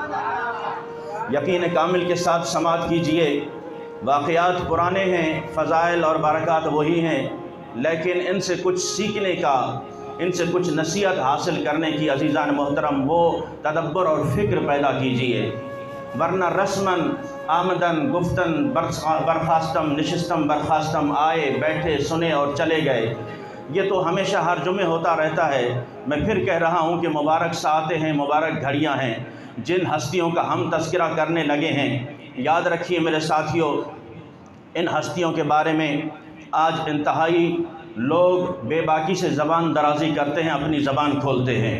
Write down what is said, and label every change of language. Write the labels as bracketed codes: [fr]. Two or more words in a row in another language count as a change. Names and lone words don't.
[ur] یقین کامل کے ساتھ سماعت کیجئے، واقعات پرانے ہیں، فضائل اور برکات وہی ہیں، لیکن ان سے کچھ سیکھنے کا، ان سے کچھ نصیحت حاصل کرنے کی عزیزان محترم وہ تدبر اور فکر پیدا کیجئے، ورنہ رسماً [fa] آمدن گفتن برخاستم نشستم برخاستم، [ur] آئے بیٹھے سنے اور چلے گئے، یہ تو ہمیشہ ہر جمعے ہوتا رہتا ہے۔ میں پھر کہہ رہا ہوں کہ مبارک ساعتیں ہیں، مبارک گھڑیاں ہیں، جن ہستیوں کا ہم تذکرہ کرنے لگے ہیں، یاد رکھیے میرے ساتھیوں، ان ہستیوں کے بارے میں آج انتہائی لوگ بے باکی سے زبان درازی کرتے ہیں، اپنی زبان کھولتے ہیں۔